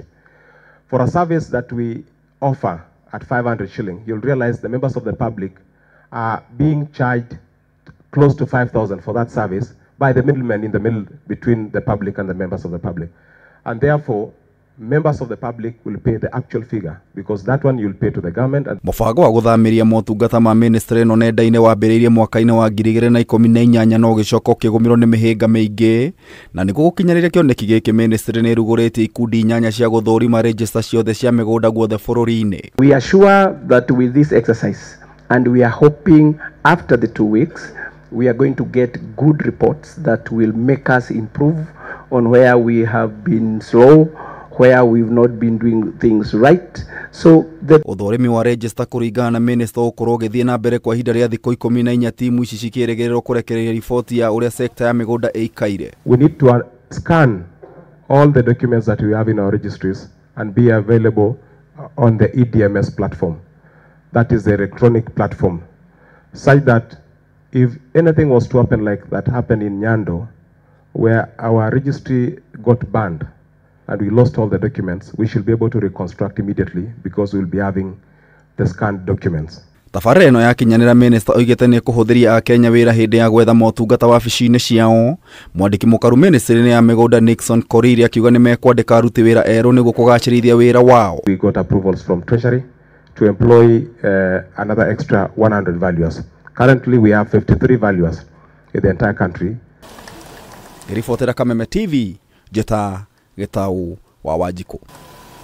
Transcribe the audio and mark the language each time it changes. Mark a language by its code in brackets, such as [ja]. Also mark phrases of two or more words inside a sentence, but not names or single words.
[en] For a service that we offer at 500 shilling, you'll realize the members of the public are being charged close to 5,000 for that service by the middlemen in the middle between the public and the members of the public. And therefore, members of the public will pay the actual figure, because that one you'll pay to the government. [ki] Mubango wa guthamiria motungata ma ministry ino nenda-ini wambiriirie mwaka-ini wa 2018 no gicoka ukigumirwo ni mihinga miingi na niguo gukinyaniria kioneki giki ministry ni iruguritie ikundi 8 cia guthurima register ciothe cia migunda guothe bururi-ini. [en] We are sure that with this exercise, and we are hoping after the 2 weeks, we are going to get good reports that will make us improve on where we have been slow, where we've not been doing things right. So the [ki] uthurimi wa register kuringana na minister ukorwo githie na mbere kwa ihinda ria thikũ 14 timu ici cikiregererwo kurekereria riboti ya uria sector ya migunda ikaire. [en] We need to scan all the documents that we have in our registries and be available on the EDMS platform. That is the electronic platform, such that if anything was to happen like that happened in Nyando, where our registry got banned and we lost all the documents, we should be able to reconstruct immediately, because we will be having the scanned documents. [ki] Tabarĩra ĩno yakinyanĩra minister oigĩte nĩ kũhũthĩria akenya wĩra hĩndĩ ya gwetha motungata wabici-inĩ ciao. Mwandĩki mũkaru ministry-inĩ ya migunda Nixon Koriri akiuga nĩ mekwandĩka aruti wĩra erũ nĩguo kũgacĩrithia wĩra wao. [en] We got approvals from Treasury to employ another extra 100 valuers. Currently we have 53 valuers in the entire country. [ki] Ribotera Kameme TV, Jeta Getau wa Wanjikũ.